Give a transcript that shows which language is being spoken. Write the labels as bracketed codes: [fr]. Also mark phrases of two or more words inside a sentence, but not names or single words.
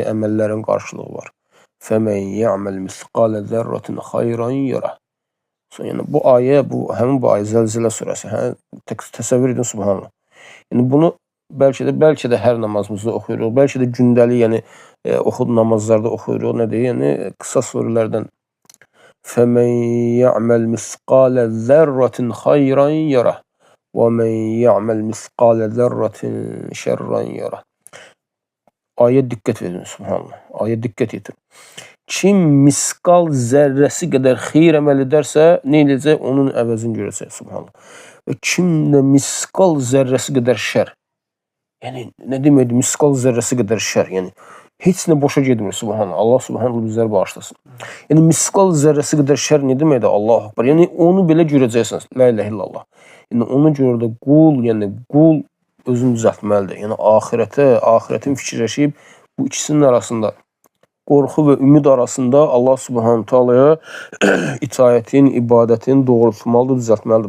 [az] Əməllərin qarşılığı var. [ar] فمن يعمل مثقال ذرة خيرا يره. [az] Yəni bu ayə, həmin bu ayə Zəlzilə surəsi. Təsəvvür edin subhanallah. Yəni bunu bəlkə də hər namazımızda oxuyuruq. Bəlkə də gündəlik, yəni namazlarda oxuyuruq. Nədir? Yəni qısa surələrdən. [ar] فَمَنْ يَعْمَلْ مِثْقَالَ ذَرَّةٍ خَيْرًا يَرَهُ وَمَنْ يَعْمَلْ مِثْقَالَ ذَرَّةٍ شَرًّا يَرَهُ. [az] Ayə diqqət edin, subhanallah. Ayə diqqət edin. Kim miskal zərrəsi qədər xeyir əməl edərsə, nə edəcək? Onun əvəzini görəcək, subhanallah. Və kim də miskal zərrəsi qədər şər, yəni nə deməkdir miskal zərrəsi qədər şər, yəni heç nə boşa getmir, subhanallah. Allah subhanallah bizləri bağışlasın. Yəni miskal zərrəsi qədər şər nə deməkdir? [ar] الله أكبر. [az] Yəni onu belə görəcəksiniz. [ar] لا إله إلا الله. [az] Yəni ona görə də qul özünü düzəltməlidir. Yəni axirətin fikirləşib bu ikisinin arasında, qorxu və ümid arasında Allah subhanahu taalaya itaətin, ibadətin doğrultmalıdır, düzəltməlidir.